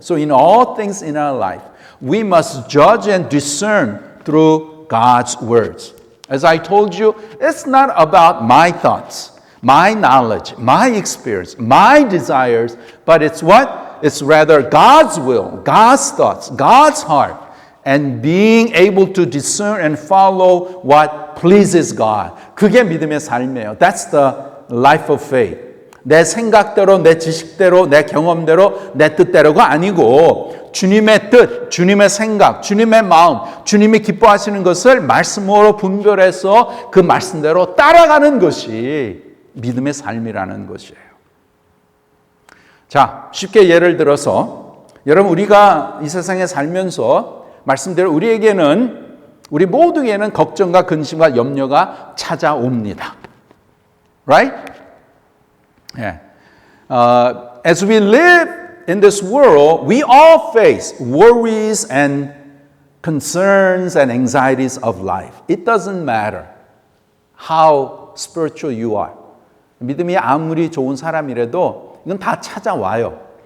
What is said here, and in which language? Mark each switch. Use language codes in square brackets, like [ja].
[en] So in all things in our life, we must judge and discern through God's words. As I told you, it's not about my thoughts, my knowledge, my experience, my desires, but it's what? It's rather God's will, God's thoughts, God's heart, and being able to discern and follow what pleases God. [ko] 그게 믿음의 삶이에요. [en] That's the life of faith. [ko] 내 생각대로, 내 지식대로, 내 경험대로, 내 뜻대로가 아니고 주님의 뜻, 주님의 생각, 주님의 마음, 주님이 기뻐하시는 것을 말씀으로 분별해서 그 말씀대로 따라가는 것이 믿음의 삶이라는 것이에요. 자, 쉽게 예를 들어서 여러분, 우리가 이 세상에 살면서 말씀대로 우리 모두에게는 걱정과 근심과 염려가 찾아옵니다. [en] Right? Yeah. As we live in this world, we all face worries and concerns and anxieties of life. It doesn't matter how spiritual you are. [ko] 믿음이 아무리 좋은 사람이라도 이건 다 찾아와요.